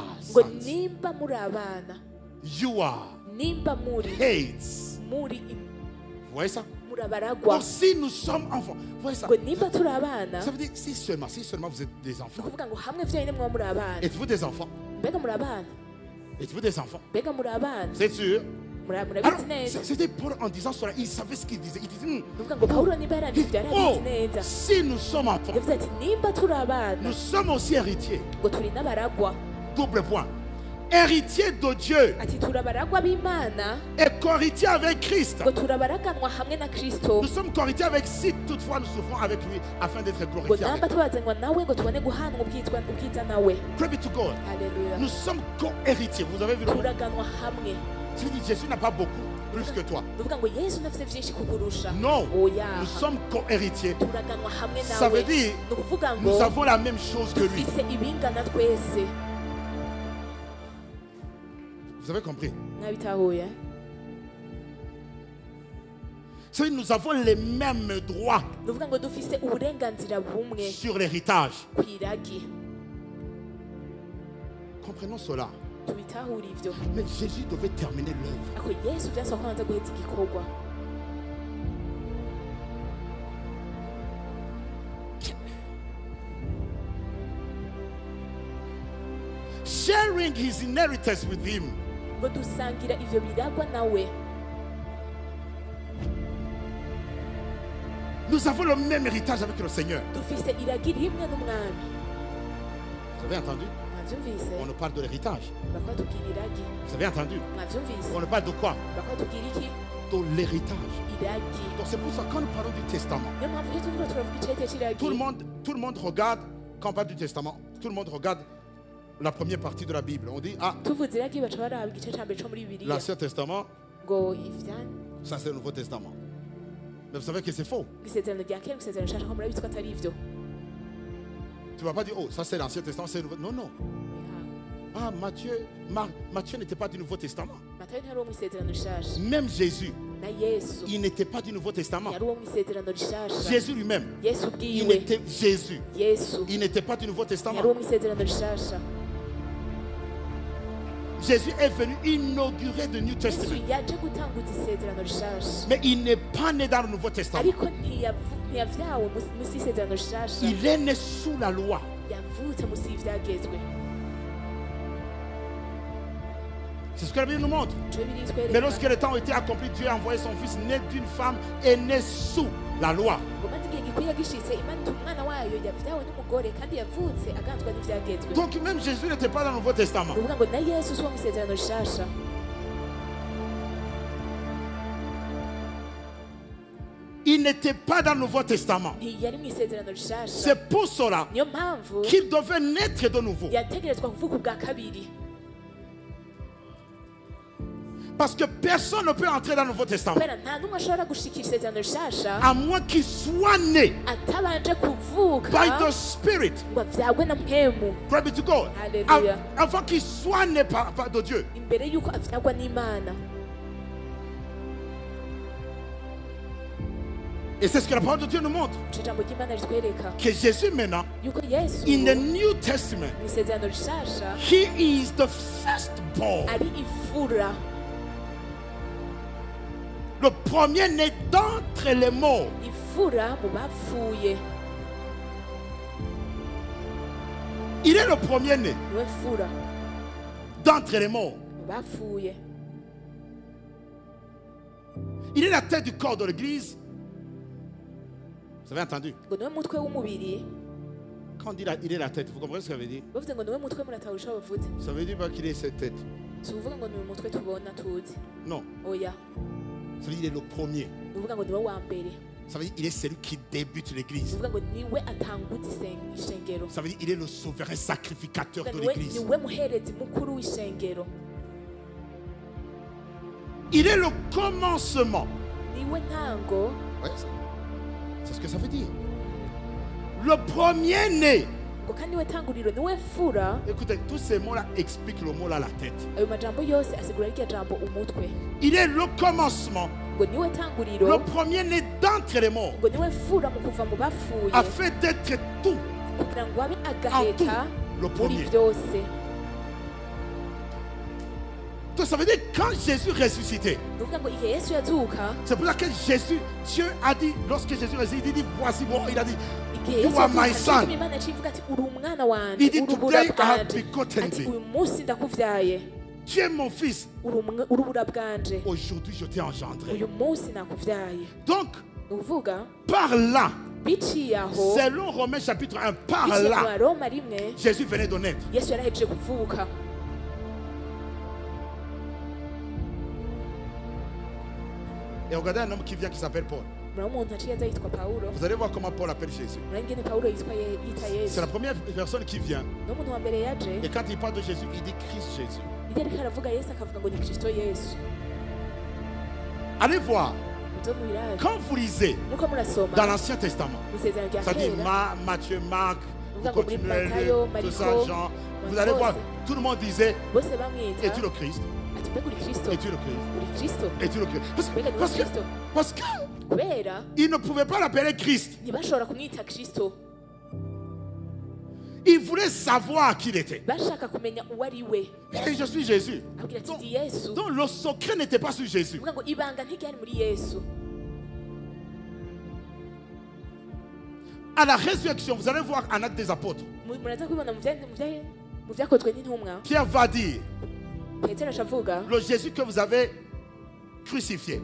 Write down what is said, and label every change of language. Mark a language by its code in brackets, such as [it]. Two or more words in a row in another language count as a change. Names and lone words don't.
[rn] ngo [en] sons, [rn] nimba muri abana, [en] you are [rn] nimba muri [en] hates. [rn] muri [fr] Vous voyez ça? [rn] muri abaragwa, [fr] Donc si nous sommes enfants, vous voyez ça? [rn] ngo nimba turi abana, [fr] Ça veut dire si seulement vous êtes des [rn] ni [fr] enfants. [rn] ukuvuga ngo hamwe vyonyine muba muri abana. [fr] Êtes-vous des enfants? [rn] Mbega muri abana, [fr] Êtes-vous des enfants? [rn] mbega muri abana, [fr] C'est sûr? [rn] murabizi [fr] Alors, [rn] neza. [fr] c'était Paul en disant cela, il savait ce qu'il disait. Il disait, [rn] Ni ukuvuga ngo Pawulo niba yaranditse ibyo oh, yarabizi neza, [fr] si nous sommes enfants, [rn] yavuze ati nimba turi abana, [fr] nous sommes aussi héritiers. [rn] ngo turi n'abaragwa, [fr] Double point. Héritiers de Dieu [rn] ati turi abaragwa b'Imana, [fr] et co-héritiers avec Christ. [rn] ngo turabaraganwa hamwe na Kristo, [fr] Nous sommes co-héritiers avec si toutefois nous souffrons avec lui afin d'être [rn] ngo [fr] glorifiés. [rn] namba [fr] avec lui. [rn] tubazanwa nawe ngo tubone guhanwa ubwiza nawe. [en] Glory be to God. [rn] Haleluya. [fr] Nous sommes co-héritiers. Vous avez vu le mot? [rn] Turaganwa hamwe. [fr] Je dis, Jésus n'a pas beaucoup. plus que toi. [rn] Nuvuga ngo Yesu ntafite byinshi kukurusha. [fr] Non, [rn] Oya. [fr] nous sommes co-héritiers. [rn] Turaganwa hamwe nawe. [fr] Ça veut dire, [rn] Nukuvuga ngo [fr] nous avons la même chose que lui. [rn] dufise ibingana twese. [fr] Vous avez compris? [rn] Mwabitahuye? [fr] Ça veut dire, nous avons les mêmes droits [rn] Nuvuga ngo dufise uburenganzira bumwe [fr] sur l'héritage. [rn] kwiragi. [fr] Comprenons cela. [rn] Tubitahure ivyo. [fr] Mais Jésus devait terminer l'œuvre. [rn] Ako Yesu byasaba ko abanza guheza igikorwa. [en] Sharing his inheritance with him. [rn] Ngo dusangira ivyo biragwa nawe. [fr] Nous avons le même héritage avec le Seigneur. [rn] Dufise iragi rimwe n'umwami. [fr] Vous avez entendu? [rn] Mwavyumvise? [fr] On nous parle de l'héritage. [rn] Bakwa tugira iragi. [fr] Vous avez entendu? [rn] Mwavyumvise? [fr] On nous parle de quoi? [rn] Bakwa tugira iki? [fr] De l'héritage. [rn] Iragi. [fr] Donc c'est pour ça que quand nous parlons du testament, [rn] Niyo mpamvu iyo tuvuga turavuga icete c'iragi. [fr] tout le monde regarde, quand on parle du testament, tout le monde regarde la première partie de la Bible. On dit, ah, [rn] Tuvuze iragi baca baraba igice ca mbere co muri Bibiliya. [fr] l'Ancien Testament, [rn] Ngo ivyani [fr] ça c'est le Nouveau Testament. Mais vous savez que c'est faux. [rn] isezerano rya kera isezerano rishasha ko murabizi ko atari ivyo. [fr] Tu ne vas pas dire, oh, ça c'est l'Ancien Testament, c'est le Nouveau. Non, non. Ah, Matthieu n'était pas du Nouveau Testament. [rn] Matayo ntari uwo mu isezerano rishasha. [fr] Même Jésus, [rn] Na Yesu [fr] il n'était pas du Nouveau Testament. [rn] yari uwo mu isezerano rishasha. [fr] Jésus lui-même, [rn] Yesu [fr] il [rn] ubwiwe. [fr] était Jésus. [rn] Yesu [fr] Il n'était pas du Nouveau Testament. [rn] yari uwo mu isezerano rishasha. [fr] Jésus est venu inaugurer le New [rn] Yesu [en] Testament. [rn] yaje gutanguza isezerano rishasha. [fr] Mais il n'est pas né dans le Nouveau Testament. [rn] Ariko ntiyavyawe musi y'isezerano rishasha. [fr] Il est né sous la loi. [rn] Yavutse musi y'ivyagezwe. [fr] C'est ce que la Bible nous montre. [rn] Ico Bibiliya [fr] Mais [rn] itwereka. [fr] lorsque le temps a été accompli, Dieu a envoyé son fils né d'une femme et né sous la loi. [rn] Ngo maze igihe gikwiye gishitse Imana ituma umwana wayo yavyawe n'umugore kandi yavutse aganzwa n'ivyagezwe. [fr] Donc même Jésus n'était pas dans le Nouveau Testament. [rn] Nuvuga ngo na Yesu si uwo mu isezerano rishasha. [fr] Il n'était pas dans le Nouveau Testament. [rn] Ntiyari mu isezerano rishasha. [fr] C'est pour cela [rn] Niyo mpamvu [fr] qu'il devait naître de nouveau. [rn] yategerezwa kuvuka ubwa kabiri. [fr] Parce que personne ne peut entrer dans le Nouveau Testament [rn] Kubera nta n'umwe ashobora gushikira isezerano rishasha [fr] à moins qu'il soit né [rn] atabanje kuvuka [en] by the Spirit. [rn] ngo avyagwe na mpwemu [en] Glory be to God. Hallelujah. [fr] Avant qu'il soit né par de Dieu. [rn] imbere y'uko avyagwa n'Imana. [fr] Et c'est ce que la parole de Dieu nous montre. [rn] Ico jambo ry'Imana ritwereka [fr] Que Jésus maintenant, [rn] yuko Yesu [en] in the New Testament, [rn] mu isezerano rishasha [en] he is the firstborn. [rn] ari ifura, [fr] Le premier né d'entre les morts. [rn] ifura mu bapfuye. [fr] Il est le premier né [rn] Niwe fura [fr] d'entre les morts. [rn] mu bapfuye. [fr] Il est la tête du corps de l'église. Vous avez entendu? [rn] Ngo niwe mutwe w'umubiri. [fr] Quand on dit il est la tête, vous comprenez ce que ça veut dire? [rn] Bavuze ngo niwe mutwe muratahura ico bavuze. [fr] Ça veut dire pas qu'il est cette tête. [rn] Si uvuga ngo niwe mutwe tubona tuzi. [fr] Non. [rn] Oya. [fr] Ça veut dire qu'il est le premier. [rn] Uvuga ngo niwe wa mbere. [fr] Ça veut dire qu'il est celui qui débute l'église. [rn] Uvuga ngo niwe atanguza ishengero. [fr] Ça veut dire qu'il est le souverain sacrificateur de [rn] Uvuga [fr] l'église. [rn] niwe muherezi mukuru w'ishengero. [fr] Il est le commencement. [rn] Niwe ntango. [fr] Ouais, c'est ce que ça veut dire. Le premier né. [rn] Ngo kandi niwe tanguriro, niwe fura. [fr] Écoutez, tous ces mots-là expliquent le mot là, la tête. [rn] Ayo majambo yose asigura rya jambo umutwe. [fr] Il est le commencement. [rn] Ngo niwe tanguriro. [fr] Le premier né d'entre les morts. [rn] Ngo niwe fura mu kuva mu bapfuye. [fr] Afin d'être tout. [rn] Kugira ngo abe agaheta [fr] le [rn] muri [fr] premier. [rn] byose. [fr] Donc ça veut dire quand Jésus ressuscité. [rn] Uvuga ngo igihe Yesu yazuka, [fr] C'est pour ça que Jésus, Dieu a dit, lorsque Jésus ressuscité, il dit, voici moi. Il a dit, [rn] igihe [en] you [rn] Yesu [en] are my [rn] yazuka, [en] son. [rn] nshuti Imana yacivuga ati uri umwana wanje, [fr] Il dit, [rn] urubura [en] today I have [rn] bwanje. [en] begotten [rn] Ati [en] thee. [rn] uyu munsi ndakuvyaye, [fr] Tu es mon fils. [rn] urubura bwanje. [fr] Aujourd'hui, je t'ai engendré. [rn] Uyu munsi nakuvyaye. [fr] Donc, [rn] Uvuga [fr] par là, [rn] biciye aho, [fr] selon Romains chapitre 1, par [rn] biciye mu [fr] là, [rn] Baroma rimwe, [fr] Jésus venait de naître. [rn] Yesu yarahejeje kuvuka. [fr] Et regardez un homme qui vient qui s'appelle Paul. [rn] Murabona umuntu aciye aza yitwa Pawulo. [fr] Vous allez voir comment Paul appelle Jésus. [rn] Murabona ingene Pawulo yitwa Yesu. [fr] C'est la première personne qui vient. [rn] N'umuntu wa mbere yaje, [fr] Et quand il parle de Jésus, il dit Christ Jésus. [rn] iyo ariko aravuga Yesu akavuga ngo ni Kristo Yesu. [fr] Allez voir. [rn] muzo mubirabe [fr] Quand vous lisez [rn] nuko murasoma [fr] dans l'Ancien Testament, [rn] isezerano rya [fr] ça dit [rn] kera [fr] Matthieu, Marc, vous [rn] uvuga ngo muri [fr] continuez, [rn] Matayo, [fr] tout ça, [rn] Mariko, [fr] Jean. Vous allez voir, tout le monde disait, [rn] bose bamwita [fr] es-tu le Christ? [rn] ati mbega uri kristo [fr] Es-tu le Christ? [rn] uri kristo [fr] Es-tu le Christ? [rn] mbega ni [fr] Parce que, [rn] kristo [fr] parce que [rn] kubera [fr] ils ne pouvaient pas l'appeler Christ. [rn] ntibashobora kumwita kristo [fr] Ils voulaient savoir qui il était. [rn] bashaka kumenya uwo ari we [fr] Et je suis Jésus. [rn] abwira ati [fr] Donc, [rn] ndi yesu [fr] donc le secret n'était pas sur Jésus. [rn] uvuga ngo ibanga ntiryari muri yesu [fr] À la résurrection, vous allez voir en Actes des Apôtres. [rn] muraza kubibona mu byakozwe n'intumwa [fr] Pierre va dire, [rn] petero ashavuga [fr] le Jésus que vous avez crucifié,